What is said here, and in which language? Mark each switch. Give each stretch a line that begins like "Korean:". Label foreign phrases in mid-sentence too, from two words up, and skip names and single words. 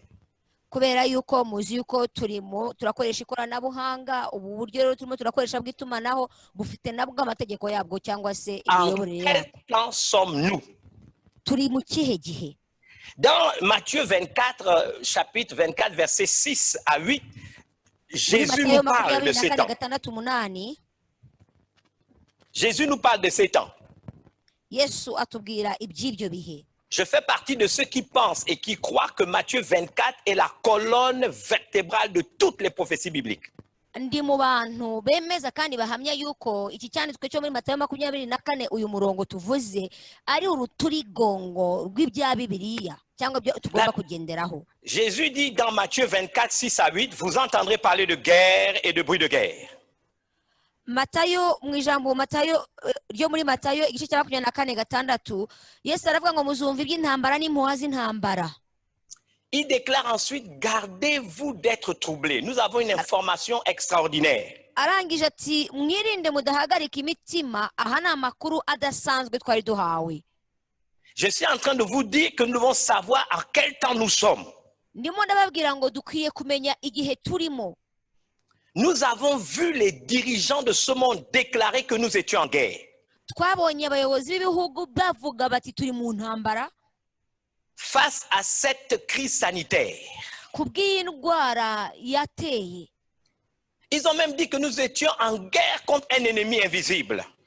Kinyarwanda: Kubera yuko muzi yuko turakoresha ikoranabuhanga ubu buryo rero turimo turakoresha bw'itumanaho bufite nabwo amategeko yabwo cyangwa se imiyoborere yabwo.
French: En quel temps sommes-nous?
Kinyarwanda: Turi mu kihe gihe?
French: Dans Matthieu 24, chapitre 24, versets 6 à 8, Jésus nous parle de ces temps. Jésus nous parle de ces temps.
Kinyarwanda: Yesu atubwira iby'ibyo bihe.
French: Je fais partie de ceux qui pensent et qui croient que Matthieu 24 est la colonne vertébrale de toutes les prophéties bibliques.
Kinyarwanda: Ndi mu bantu bemeza kandi bahamya yuko iki cyanditswe cyo muri Matayo 24 uyu murongo tuvuze ari uruturigongo rw'ibya Bibiliya cyangwa byo tugomba kugenderaho.
French: Jésus dit dans Matthieu 24, 6 à 8, vous entendrez parler de guerre et de bruit de guerre.
Kinyarwanda: Matayo mu ijambo Matayo ryo muri Matayo igice cya 24:6 Yesu aravuga ngo muzumva iby'intambara n'impuha z'intambara.
French: Il déclare ensuite, gardez-vous d'être troublés. Nous avons une information extraordinaire.
Kinyarwanda: Arangije ati mwirinde mudahagarika imitima aha na makuru adasanzwe twari duhawe.
French: Je suis en train de vous dire que nous devons savoir à quel temps nous sommes.
Kinyarwanda: Ndimo ndababwira ngo dukwiye kumenya igihe turimo.
French: Nous avons vu les dirigeants de ce monde déclarer que nous étions en guerre. Face à cette crise sanitaire, ils ont même dit que nous étions en guerre contre un ennemi invisible.